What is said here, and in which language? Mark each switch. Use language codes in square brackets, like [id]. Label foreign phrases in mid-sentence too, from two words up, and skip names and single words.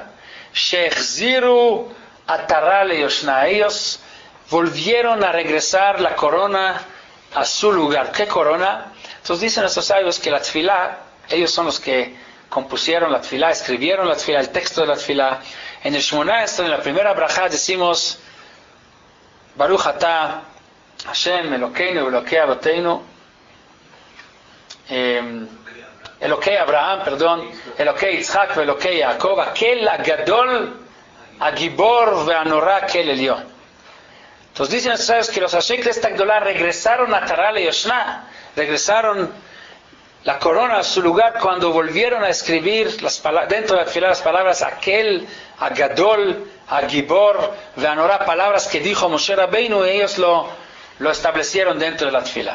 [he] שהחזירו עטרה ליושנה. [es] Ellos volvieron a regresar la corona a su lugar. ¿Qué corona? Entonces dicen nuestros sabios que la Tfilá, ellos son los que compusieron la Tfilá, escribieron la Tfilá, el texto de la Tfilá. En el Shemona Esrei, en la primera brajá, decimos [he] ברוך אתה ה' אלוקינו אלוקי אבותינו, אלוקי אברהם, אלוקי יצחק אלוקי יעקב, [es] aquel [he] הגדול, הגבור והנורא, [es] aquel Elión. Entonces dicen los sabios que los Anshei Knesset Agdolá regresaron a [he] עטרה ליושנה, [es] regresaron la corona a su lugar cuando volvieron a escribir dentro de la Tfilá las palabras aquel [he] הגדול, הגבור והנורא, [es] palabras que dijo Moshe Rabbeinu, y ellos lo establecieron dentro de la Tfilá.